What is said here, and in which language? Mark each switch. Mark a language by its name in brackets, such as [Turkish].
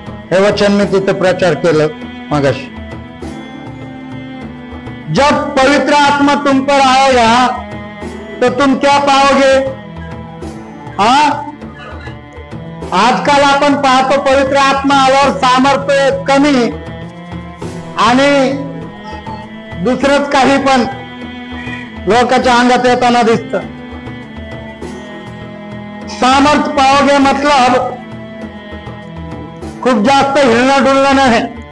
[Marathi] हे वचन मी तिथे प्रचार केलं मगाशी. [Hindi] जब पवित्र आत्मा तुम पर आएगा तो तुम क्या पाओगे. [Marathi] आजकाल आपण पाहतो पवित्र आत्मा आल्यावर सामर्थ्य कमी आणि दुसरंच काही पण लोकांच्या अंगात येताना दिसत. सामर्थ्य [Hindi] पाओगे मतलब [Marathi] खूप जास्त हिलणं डुलणं नाही.